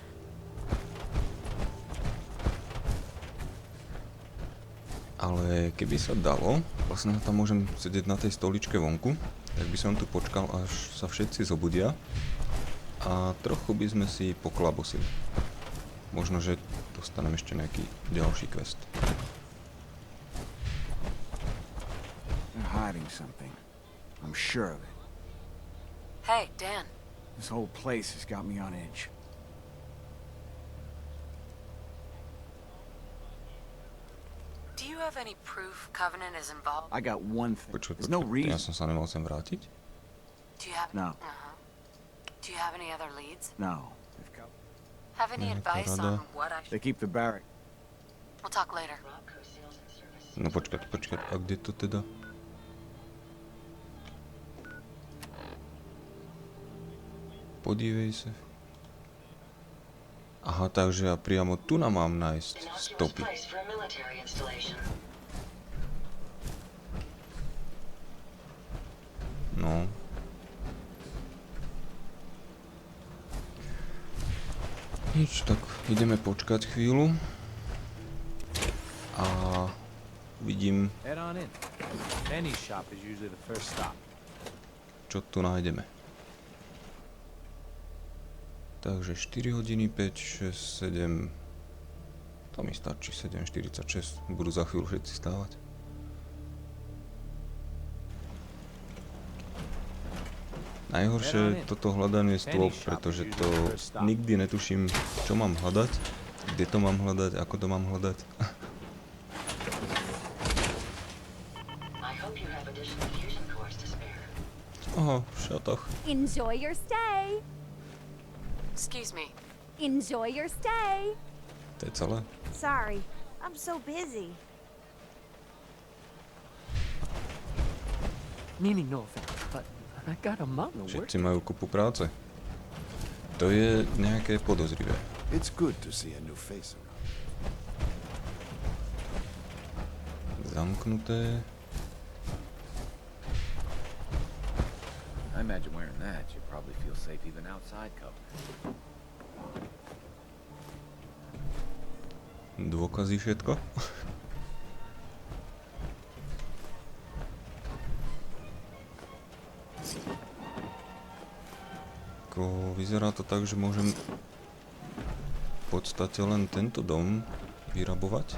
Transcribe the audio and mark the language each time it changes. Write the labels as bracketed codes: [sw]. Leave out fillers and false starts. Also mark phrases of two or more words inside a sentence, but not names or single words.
[sk] Ale keby sa dalo, vlastne tam môžem sedieť na tej stoličke vonku, tak by som tu počkal, až sa všetci zobudia a trochu by sme si poklabosili. Možno, že dostanem ešte nejaký ďalší quest. [en] They're hiding something. I'm sure of it. Hey, Dan. This whole place has got me on edge. Do you have any proof Covenant is involved? I got one thing. [sk] Počuj, [en] There's no [sk] ja [en] reason. [sk] som sa nemal sem vrátiť. [en] Do you have... No. Do you have any other leads? No. Have any Yeah, advice [sk] Parada. [en] on what I They should... keep the barrack. We'll talk later. [sk] No počkať, a kde to teda? Podívej sa. Aha, takže ja priamo tu mám nájsť stopy. No. Nič, tak ideme počkať chvíľu. A vidím, [en] Head on in. Penny's shop is usually the first stop. [sk] čo tu nájdeme. Takže 4 hodiny, 5, 6, 7... To mi stačí, 7:46. Budú za chvíľu všetci stávať. Najhoršie toto hľadanie stôp, pretože to nikdy netuším, čo mám hľadať, kde to mám hľadať, ako to mám hľadať. Oho, v šatoch. [en] Enjoy your stay. Excuse me. Enjoy your stay. [sk] To je celé. [en] Sorry, I'm so busy. Meaning no offense, but I got a mountain of work. [sk] Všetci majú kopu práce. To je nejaké podozrivé. [en] It's good to see a new face around. [sk] Zamknuté. [en] I imagine wearing that, you probably feel safe even outside Covenant. [sk] Dôkazy všetko. Vyzerá to tak, že môžem v podstate len tento dom vyrabovať.